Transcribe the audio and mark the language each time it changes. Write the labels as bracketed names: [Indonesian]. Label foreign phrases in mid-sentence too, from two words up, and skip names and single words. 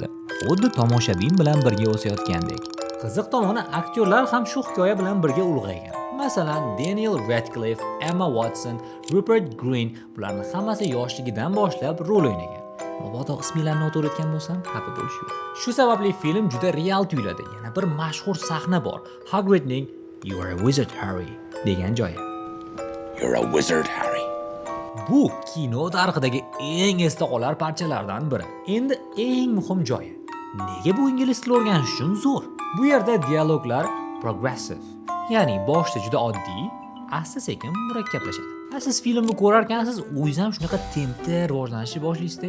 [Uzbek] Xuddi tomoshabin bilan birga o'sayotgandek. Qiziq tomoni, aktyorlar ham shu hikoya bilan birga ulg'aygan. Masalan, Daniel Radcliffe, Emma Watson, Rupert Grint bularning hammasi yoshligidan boshlab rol o'ynagan. Mabodo ismlarini noto'g'ri aytgan bo'lsam, xafa bo'lish yo'q. Shu sababli film juda real tuyuladi. Yana bir mashhur sahna bor. Hagridning [English] "You are a wizard, Harry" [Uzbek] degan joyi. [English] You're a wizard, Harry. [Uzbek] Bu kino tarixidagi eng esda qolar parchalardan biri. Endi eng muhim joyi. Nega bu ingliz tili o'rganish uchun zo'r? Bu yerda dialoglar progressive, ya'ni boshda juda oddiy, asta-sekin murakkablashadi. Siz filmni ko'rar ekansiz, o'zingiz ham shunaqa tempda rivojlanishni boshlaysiz-da.